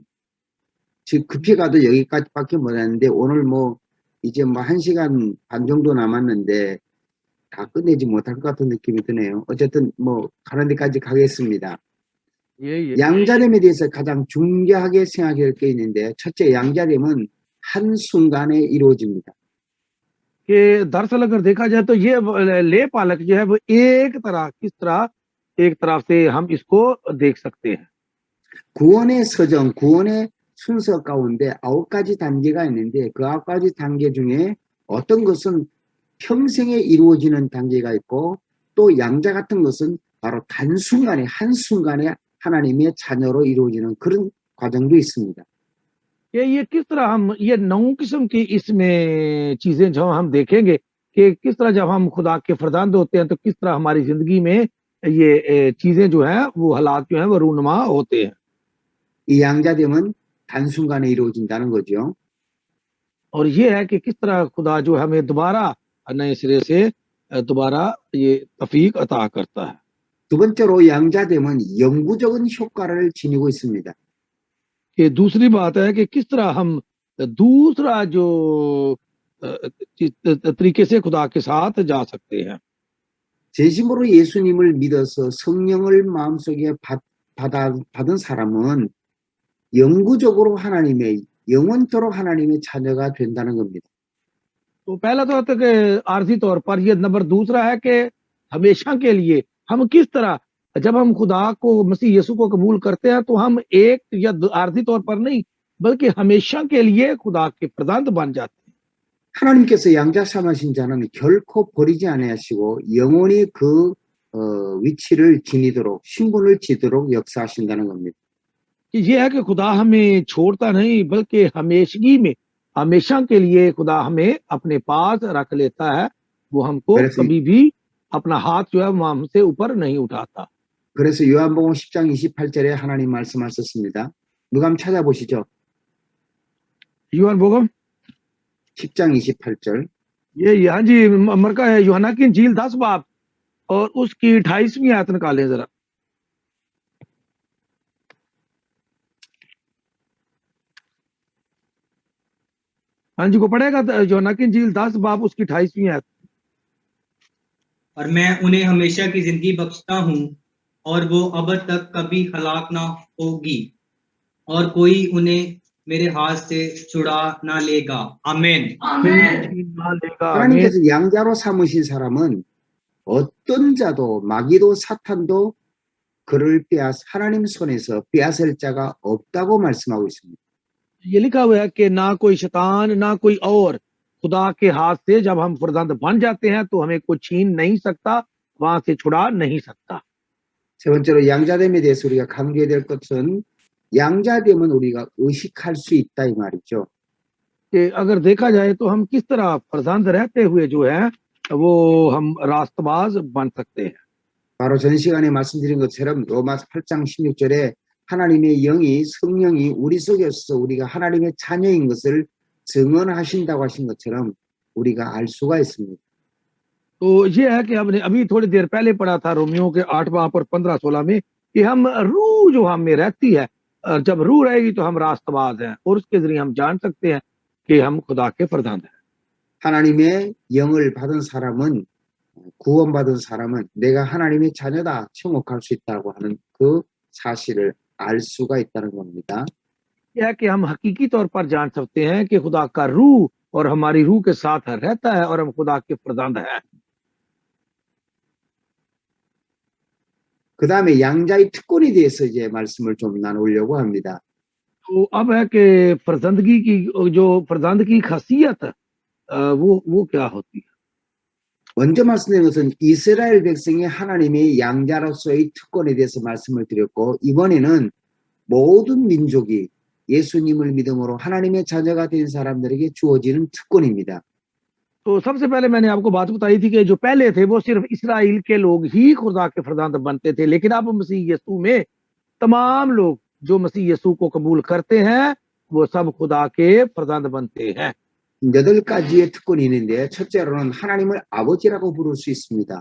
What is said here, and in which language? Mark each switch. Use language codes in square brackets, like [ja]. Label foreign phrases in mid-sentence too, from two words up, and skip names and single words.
[ko] 지금 급히 가도 여기까지밖에 못 했는데 오늘 뭐 이제 뭐 1시간 반 정도 남았는데 다 끝내지 못할 것 같은 느낌이 드네요. 어쨌든 뭐 가는 데까지 가겠습니다. [ur] ये [ko] 양자됨에 대해서 가장 중요하게 생각해야 할 게 있는데 첫째, 양자됨은 한순간에 이루어집니다. [ur] کہ دراصل اگر دیکھا جائے تو یہ لے پالک جو ہے وہ ایک طرح کس طرح ایک طرف سے ہم اس کو دیکھ سکتے ہیں [ko] 구원의 서정, 구원의 순서 가운데 9가지 단계가 있는데 그 9가지 단계 중에 어떤 것은 평생에 이루어지는 단계가 있고 또 양자 같은 것은 바로 단순간에 한순간에 하나님의 자녀로 이루어지는 그런 과정도 있습니다. [ur] یہ کس طرح ہم یہ 9 قسم کی اس میں چیزیں جو ہم دیکھیں گے کہ کس طرح جب ہم خدا کے فرزند ہوتے ہیں تو کس طرح ہماری زندگی میں یہ چیزیں جو ہے وہ حالات جو ہے وہ رونما ہوتے ہیں [ko] 이 양자됨은 단순간에 이루어진다는 거죠. [ur] اور یہ ہے کہ کس طرح خدا جو ہمیں دوبارہ نئے سرے سے دوبارہ یہ توفیق عطا کرتا ہے [ko] 두 번째로 양자됨은 영구적인 효과를 지니고 있습니다. [ur] کہ دوسری بات ہے کہ کس طرح ہم دوسرا جو طریقے سے خدا کے ساتھ جا سکتے ہیں [ko] 진심으로 예수님을 믿어서 성령을 마음속에 받은 사람은 영구적으로 하나님의 영원토록 하나님의 자녀가 된다는 겁니다. [ur] تو پہلا تو ہوتا ہے کہ عارضی طور پر یہ نمبر دوسرا ہے کہ ہمیشہ کے لیے ہم کس طرح جب ہم خدا کو مسیح یسوع کو قبول کرتے ہیں تو ہم ایک یا عارضی طور پر نہیں بلکہ ہمیشہ کے لیے خدا کے پردھان بن جاتے ہیں [ko] 하나님께서 양자 삼으신 자는 결코 버리지 아니하시고 영원히 그 위치를 지니도록 신분을 지도록 역사하신다는 겁니다. [ur] کہ یہ ہے کہ خدا ہمیں چھوڑتا نہیں بلکہ ہمیشگی میں ہمیشہ کے لیے خدا ہمیں اپنے پاس رکھ لیتا ہے وہ ہم کو [ko] 그래서 [ur] کبھی بھی اپنا ہاتھ جو ہے وہ ہم سے اوپر نہیں اٹھاتا [ko] 그래서 요한복음 10장 28절에 하나님 말씀하셨습니다. 누가 한번 찾아보시죠. यूहन्ना बोगम 10장 28절. [ur] یہ ہاں جی مرکا ہے یوحنا کی انجیل 10 باب اور اس کی 28ویں آیت نکالیں ذرا ہاں جی کو پڑھے گا یوحنا کی انجیل 10 باب اس کی 28ویں آیت اور میں انہیں ہمیشہ کی زندگی بخشتا ہوں اور وہ اب تک کبھی ہلاک نہ ہوگی اور کوئی انہیں میرے ہاتھ سے چھڑا نہ لے گا آمین [ko] 하나님께서 양자로 삼으신 사람은 어떤 자도 마귀도 사탄도 그를 하나님 손에서 빼앗을 자가 없다고 말씀하고 있습니다. [ur] یہ لکھا ہوا ہے کہ نہ کوئی شیطان نہ کوئی اور خدا کے ہاتھ سے جب ہم فرزند بن جاتے ہیں تو ہمیں کوئی چھین نہیں سکتا وہاں سے چھڑا نہیں سکتا [ko] 세 번째로 양자됨에 대해서 우리가 강조해야 될 것은 양자됨은 우리가 의식할 수 있다 이 말이죠. [ur] کہ اگر دیکھا جائے تو ہم کس طرح فرزند رہتے ہوئے جو ہے وہ ہم راستباز بن سکتے ہیں [ko] 바로 전 시간에 말씀드린 것처럼 로마서 8장 16절에 하나님의 영이 성령이 우리 속에서 우리가 하나님의 자녀인 것을 증언하신다고 하신 것처럼 우리가 알 수가 있습니다. [ur] تو یہ ہے کہ ہم نے ابھی تھوڑی دیر پہلے پڑھا تھا رومیوں کے 8 باب اور 15-16 میں کہ ہم روح جو ہم میں رہتی ہے جب روح رہے گی تو ہم راستباز ہیں اور اس کے ذریعے ہم جان سکتے ہیں کہ ہم خدا کے فرزند ہیں [ko] 하나님의 영을 받은 사람은 구원받은 사람은 내가 하나님의 자녀다 청혹할 수 있다고 하는 그 사실을 알 수가 있다는 겁니다. [ur] یہ ہے کہ ہم حقیقی طور پر جان سکتے ہیں کہ خدا کا روح اور ہماری روح کے ساتھ رہتا ہے اور ہم خدا کے فرزند ہیں [ko] 그 다음에 양자의 특권에 대해서 이제 말씀을 좀 나누려고 합니다. [ur] تو اب ہے کہ فرزندگی کی جو فرزند کی خاصیت وہ کیا ہوتی ہے [ko] 먼저 말씀드린 것은 이스라엘 백성이 하나님의 양자로서의 특권에 대해서 말씀을 드렸고 이번에는 모든 민족이 예수님을 믿음으로 하나님의 자녀가 된 사람들에게 주어지는 특권입니다. [ur] تو سب سے پہلے میں نے آپ کو بات بتائی تھی کہ جو پہلے تھے وہ صرف اسرائیل کے لوگ ہی خدا کے فرزند بنتے تھے، لیکن اب مسیح یسوع میں تمام لوگ جو مسیح یسوع کو قبول کرتے ہیں وہ سب خدا کے فرزند بنتے ہیں. [ko] 8가지의 특권이 있는데 첫째로는 하나님을 아버지라고 부를 수 있습니다.